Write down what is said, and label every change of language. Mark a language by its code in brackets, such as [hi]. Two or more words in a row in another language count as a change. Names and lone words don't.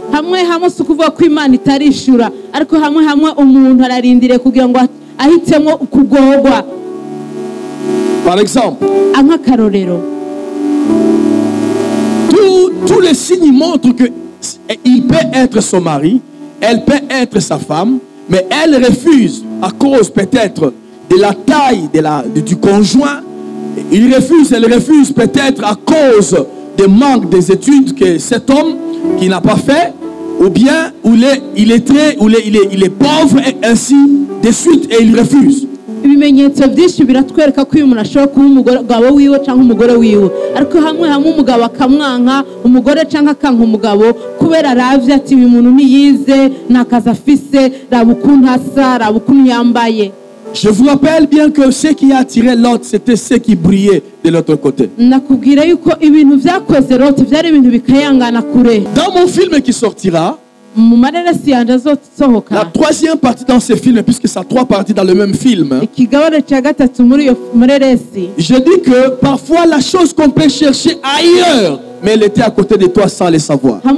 [fr] Par exemple, tous les signes montrent qu'il peut être son mari, elle peut être sa femme, mais elle refuse à cause peut-être de la taille du conjoint. Elle refuse peut-être à cause du manque des études que cet homme qui n'a pas fait, ou bien il est pauvre et ainsi de suite, et il refuse. [rn] ibimenyetso byinshi biratwereka ko uyu muntu ashobora kuba umugabo wiwe cyangwa umugore wiwe, ariko hamwe umugabo akamwanka umugore cyangwa akanka umugabo kubera aravye ati uyu muntu niyize nakaza afise rabukuntu asa rabukuntu yambaye. [fr] Je vous rappelle bien que ce qui a attiré Lot, c'était ce qui brillait de l'autre côté. Dans mon film qui sortira, la troisième partie dans ce film, puisque ça a trois parties dans le même film, je dis que parfois la chose qu'on peut chercher ailleurs, mais elle était à côté de toi sans le savoir.